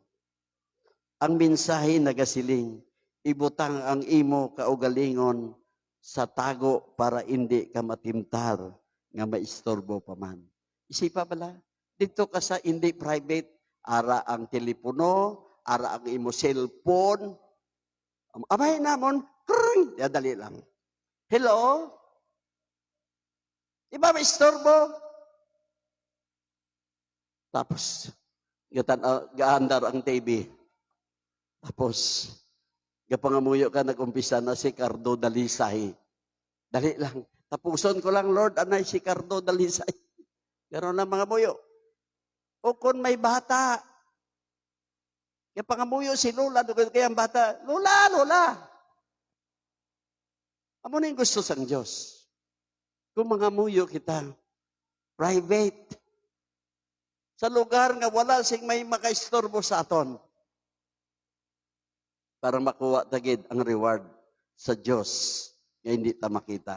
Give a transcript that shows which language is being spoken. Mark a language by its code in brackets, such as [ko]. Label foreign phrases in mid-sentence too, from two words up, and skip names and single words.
[hil] Ang mensahe nagasiling, ibutang ang imo kaugalingon sa tago para hindi ka matimtar nga maistorbo pa man. Isipa pala, dito ka sa hindi private, ara ang telepono, ara ang imo cellphone, amay namon, kring, dali lang. Hello? Iba maistorbo? Tapos, gaandar ang TV. Tapos, gapangamuyo ka, nag-umpisa na si Cardo Dalisay. Dali lang. Tapuson ko lang, Lord, anay si Cardo Dalisay. Gano'n lang mga muyo. O kung may bata, gapangamuyo si Lola, kaya ang bata, Lola, Lola. Amo na yung gusto sang Diyos. Kung mga muyo kita, private, sa lugar nga wala sing may makaistorbo sa aton, para makuha tagid ang reward sa Diyos nga hindi ta makita.